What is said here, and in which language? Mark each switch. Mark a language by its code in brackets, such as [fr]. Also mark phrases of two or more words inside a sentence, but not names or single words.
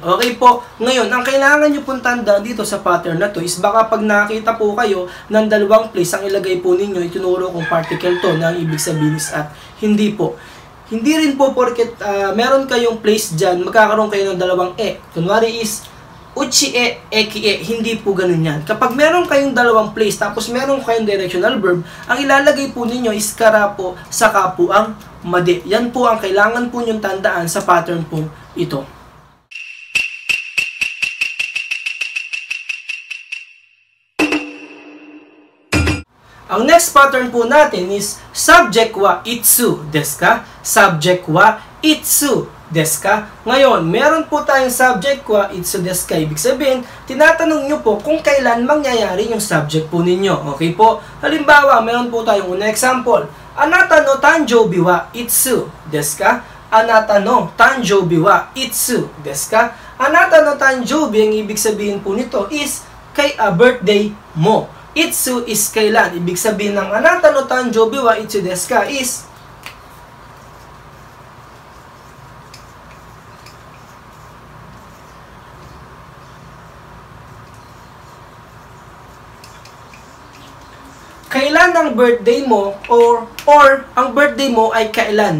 [tl] Okay po, ngayon, ang kailangan nyo pong tanda dito sa pattern na to is baka pag nakita po kayo ng dalawang place, ang ilagay po ninyo, itinuro kung particle to na ang ibig sabihin is at. Hindi po. Hindi rin po porket meron kayong place dyan, magkakaroon kayo ng dalawang e. Kunwari is, [ja] 家へ、駅へ. [tl] Hindi po ganun yan. Kapag meron kayong dalawang place, tapos meron kayong directional verb, ang ilalagay po ninyo is kara po, saka po ang made. Yan po ang kailangan po nyong tandaan sa pattern po ito. Ang [en] next pattern [tl] po natin is subject [ja] はいつですか? Subject はいつですか? [tl] Ngayon, meron po tayong [ja] subject はいつですか. [tl] Ibig sabihin, tinatanong nyo po kung kailan mangyayari yung subject po ninyo. Okay po? Halimbawa, meron po tayong una example. [ja] あなたの誕生日はいつですか? あなたの誕生日はいつですか? あなたの誕生日, [tl] ang ibig sabihin po nito is [en] kay birthday mo. [tl] Itsu is kailan. Ibig sabihin ng [ja] あなたの誕生日はいつですか [tl] is kailan ang birthday mo or ang birthday mo ay kailan.